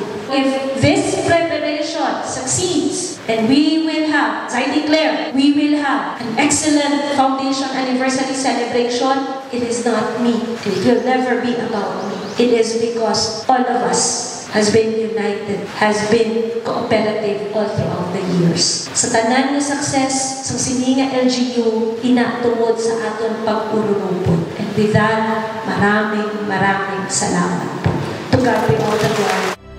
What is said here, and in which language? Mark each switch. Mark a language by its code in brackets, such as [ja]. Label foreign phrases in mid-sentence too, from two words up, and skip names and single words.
[en] If this preparation succeeds, and we will have, as I declare, we will have an excellent foundation anniversary celebration, it is not me. It will never be about me. It is because all of us has been united, has been cooperative all throughout the years. [hil] Sa tanan nga success, sa sininga LGU, inatungod sa aton pag-urunupon. [en] And with that, [tl] maraming salamat po. [en] To God be all the glory.